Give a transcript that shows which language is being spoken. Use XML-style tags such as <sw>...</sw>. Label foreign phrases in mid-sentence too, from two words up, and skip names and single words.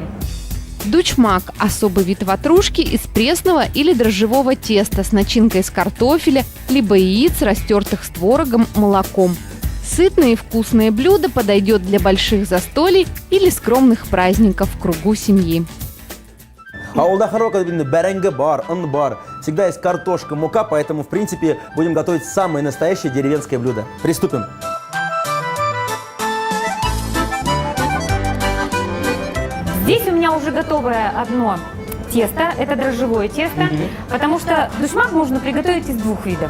<ru>Дучмак – особый вид ватрушки из пресного или дрожжевого теста с начинкой из картофеля, либо яиц, растертых с творогом, молоком. Сытное и вкусное блюдо подойдет для больших застолий или скромных праздников в кругу семьи.</ru> <ba>Ауылда хорошо, бәрәңге бар, ын бар.</ba> <ru>Всегда есть картошка, мука, поэтому, в принципе, будем готовить самое настоящее деревенское блюдо. Приступим. Здесь у меня уже готовое одно тесто, это дрожжевое тесто, потому что душмак можно приготовить из двух видов.</ru>